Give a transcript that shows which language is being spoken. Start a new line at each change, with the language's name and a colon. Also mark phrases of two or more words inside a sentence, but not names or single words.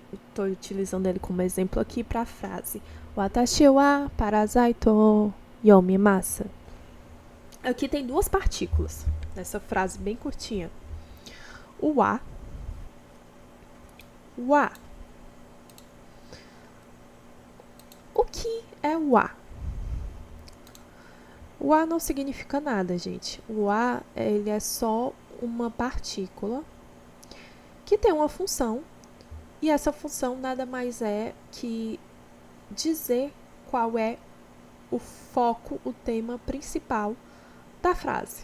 Portuguese: Estou utilizando ele como exemplo aqui para a frase
Japanese: 私はパラサイト読みます.
Portuguese: Aqui tem duas partículas nessa frase bem curtinha. O wa. Wa. O que é o wa? O wa não significa nada, gente. O wa, ele é só uma partícula que tem uma função, e essa função nada mais é que dizer qual é o foco, o tema principal da frase.